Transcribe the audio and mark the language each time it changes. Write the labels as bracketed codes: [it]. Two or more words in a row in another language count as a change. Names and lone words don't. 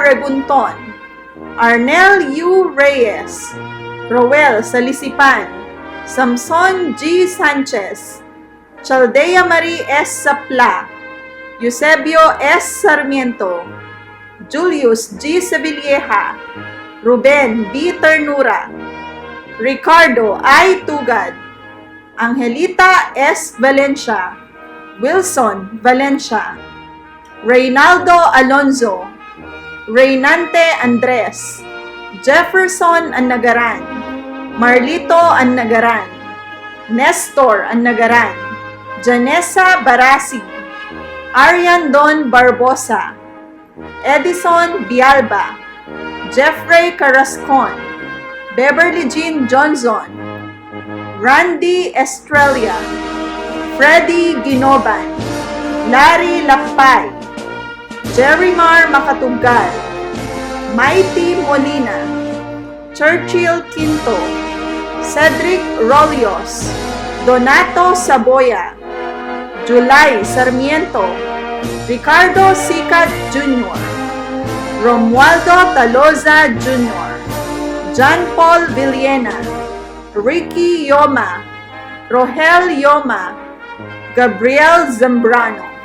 [en] Regunton, Arnel U. Reyes, Roel Salisipan, Samson G. Sanchez, Chaldea Marie S. Sapla, Eusebio S. Sarmiento, Julius G. Sevilleja, Ruben B. Ternura, Ricardo I. Tugad, Angelita S. Valencia, Wilson Valencia, Reynaldo Alonzo, Reynante Andres, Jefferson Annagaran, Marlito Annagaran, Nestor Annagaran, Janessa Barasi, Arian Don Barbosa, Edison Bialba, Jeffrey Carrascon, Beverly Jean Johnson, Randy Estrella, Freddy Ginoban, Larry Lapay, Jerrymar Makatugal, Mighty Molina, Churchill Quinto, Cedric Rolios, Donato Saboya, July Sarmiento, Ricardo Sicat Jr., Romualdo Taloza Jr., John Paul Villena, Ricky Yoma, Rohel Yoma, Gabriel Zambrano.